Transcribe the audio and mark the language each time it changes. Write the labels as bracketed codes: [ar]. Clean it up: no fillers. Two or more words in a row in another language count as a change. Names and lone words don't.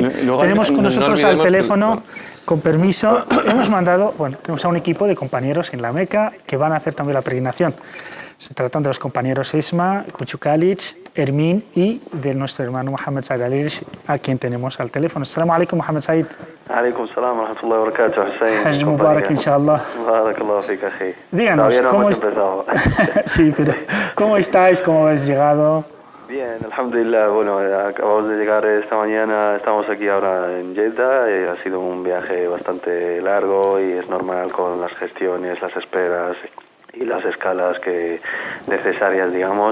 [es] Luego, Tenemos con no nosotros al olvidemos teléfono, con permiso, tenemos a un equipo de compañeros en la Meca que van a hacer también la peregrinación. Se tratan de los compañeros Esma, Kuchu Kalic, Hermín y de nuestro hermano Mohamed Said Alish, a quien tenemos al teléfono. [ar] السلام عليكم, Mohamed Said. عليكم السلام ورحمة الله وبركاته, Hussein. حج مبارك إن شاء الله. بارك الله فيك أخي. [es] Díganos, Todavía no ¿cómo hemos es? empezado. Sí, pero ¿cómo estáis? ¿Cómo habéis llegado? Bien, alhamdulillah. Bueno, acabamos de llegar esta mañana, estamos aquí ahora en Jeddah. Ha sido un viaje bastante largo y es normal con las gestiones, las esperas y las escalas necesarias, digamos.